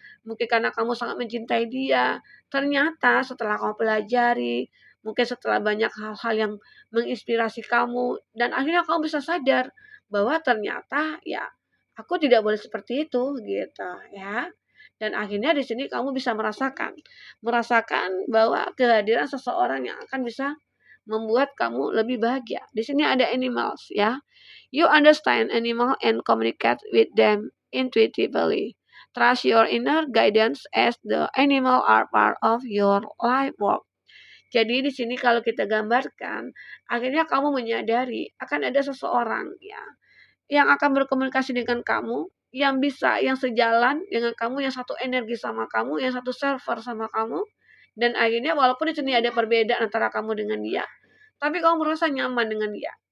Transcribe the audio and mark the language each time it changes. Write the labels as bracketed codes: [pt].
[id] Mungkin karena kamu sangat mencintai dia. Ternyata setelah kamu pelajari, mungkin setelah banyak hal-hal yang menginspirasi kamu, dan akhirnya kamu bisa sadar bahwa ternyata ya aku tidak boleh seperti itu gitu ya. Dan akhirnya di sini kamu bisa merasakan bahwa kehadiran seseorang yang akan bisa membuat kamu lebih bahagia. Di sini ada animals ya. [en] You understand animal and communicate with them intuitively. Trust your inner guidance as the animal are part of your life work. [id] Jadi di sini kalau kita gambarkan, akhirnya kamu menyadari akan ada seseorang ya yang akan berkomunikasi dengan kamu, yang sejalan dengan kamu, yang satu energi sama kamu, yang satu server sama kamu, dan akhirnya walaupun di sini ada perbedaan antara kamu dengan dia, tapi kamu merasa nyaman dengan dia.